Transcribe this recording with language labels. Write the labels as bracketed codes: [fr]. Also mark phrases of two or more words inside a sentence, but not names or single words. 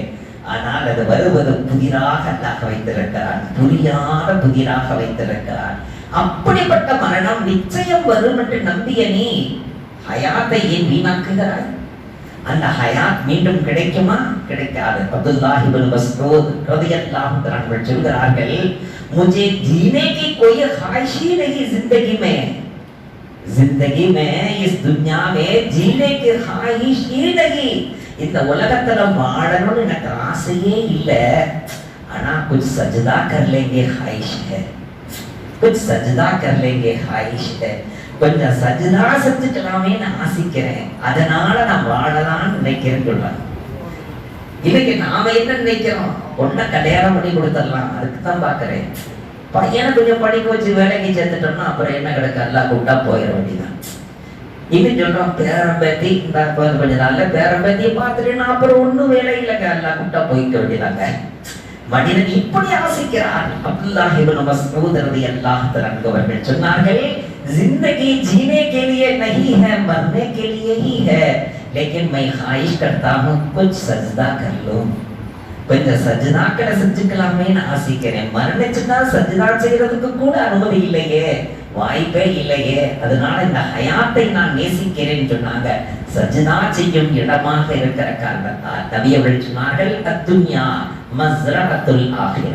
[ta] ஆனால் அது வருவது புதிராக அல்லாஹ் வைத்திருக்கிறான், புரியாத புதிராக வைத்திருக்கிறான். அப்படிப்பட்ட மரணம் நிச்சயம் வரும் என்று நம்பிய நீ ஹயாத்தை ஏன் வீணாக்குகிறாய்? அந்த ஹயாத் மீண்டும் கிடைக்குமா? கிடைக்காது. அப்துல்லாஹ் இப்னு மஸ்ஊத் [ar] رضي الله عنه [ta] சொல்கிறார்கள், [hi] मुझे जीने की कोई ख्वाहिश ही नहीं जिंदगी में इस दुनिया में जीने की ख्वाहिश ही नहीं. [ta] இந்த உலகத்துல வாழணும்னு எனக்கு ஆசையே இல்ல. [hi] ஆனா कुछ सजदा कर लेंगे ख्वाहिश है, कुछ सजदा कर लेंगे ख्वाहिश है. [ta] கொஞ்சம் சஜ்தா செஞ்சுக்கலாமேன்னு ஆசைக்கிறேன், அதனால நான் வாழலாம்னு நினைக்கிறேன்னு சொல்றாங்க. இன்னைக்கு நாம என்ன நினைக்கிறோம்? பொண்ணை கல்யாணம் பண்ணி கொடுத்துடலாம், அதுக்கு தான் பாக்குறேன். பையனை கொஞ்சம் படிக்க வச்சு வேலைக்கு சேர்த்துட்டோம்னா அப்புறம் என்ன கிடக்கு, எல்லாம் கூப்பிட்டா போயிட வேண்டியதான். இன்னும் சொல்றோம் பேரம்பேத்தி, இந்த கொஞ்ச நாள்ல பேரம்பேத்தியை பார்த்துட்டேன்னா அப்புறம் ஒன்னும் வேலை இல்லைங்க, எல்லாம் கூப்பிட்டா போய்க்க வேண்டியதாங்க. மனிதன் இப்படி ஆசைக்கிறான். அப்துல்லாஹ் இப்னு மஸ்ஊத் [ar] رضي الله عنه [ta] அவர்கள் சொன்னார்கள், [hi] जिंदगी जीने के लिए नहीं है, मरने के लिए ही है. लेकिन मैं ख्वाहिश करता हूँ कुछ सजदा कर लूं, [ta] கொஞ்சம் சஜ்தாக்களை செஞ்சுக்கலாமேன்னு ஆசைக்கிறேன். மரணிச்சுட்டா சஜ்தா செய்யறதுக்கு கூட அனுமதி இல்லையே, வாய்ப்பே இல்லையே. அதனால இந்த ஹயாத்தை நான் நேசிக்கிறேன்னு சொன்னாங்க. சஜ்தா செய்யும் இடமாக இருக்கிற காரணத்தால் நபி அவர்கள் சொன்னார்கள், [ar] الدنيا مزرعة الآخرة.